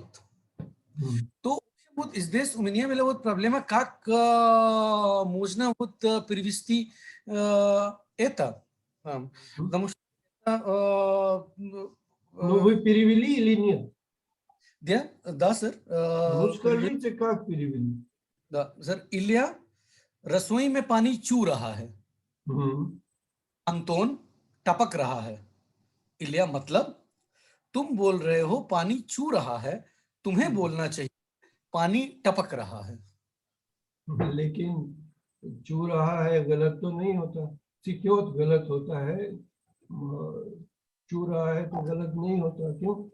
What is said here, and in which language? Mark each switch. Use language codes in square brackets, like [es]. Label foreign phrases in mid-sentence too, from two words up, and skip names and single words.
[ru] То вот здесь у меня была вот проблема, как можно вот перевести это. Потому что... Ну, вы перевели или нет? Да, сэр. Ну, скажите, как перевели? Да, [hi] सर इलिया रसोई में पानी चू रहा है अंतोन टपक रहा है इलिया मतलब तुम बोल रहे हो पानी चू रहा है तुम्हें बोलना चाहिए पानी टपक रहा है लेकिन चू रहा है गलत तो नहीं होता सिक्योर गलत होता है चू रहा है तो गलत नहीं होता क्यों